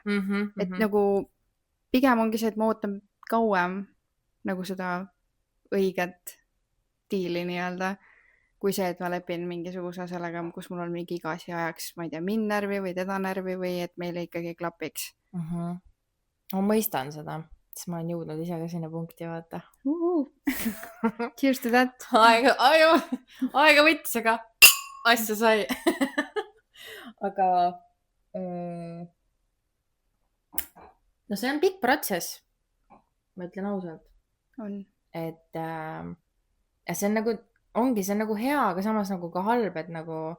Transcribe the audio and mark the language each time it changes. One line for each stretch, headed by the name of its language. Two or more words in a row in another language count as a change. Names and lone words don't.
Estonian: Et nagu pigem ongi see, et ma ootan kauem nagu seda õiget diili nii-öelda, kui see, et ma lepin mingisuguse sellega, kus mul on mingi igasi ajaks, ma ei tea, mind närvi või teda närvi või et meile ikkagi klapiks. Ma mõistan seda, sest ma olen jõudnud ise ka sinna punkti, vaata.
English: Cheers to that.
Estonian: Aega võttis, aga asja sai. aga no see on pikk protsess, ma ütlen ausalt. On. Et ja see on nagu, ongi see on nagu hea, aga samas nagu ka halb, et nagu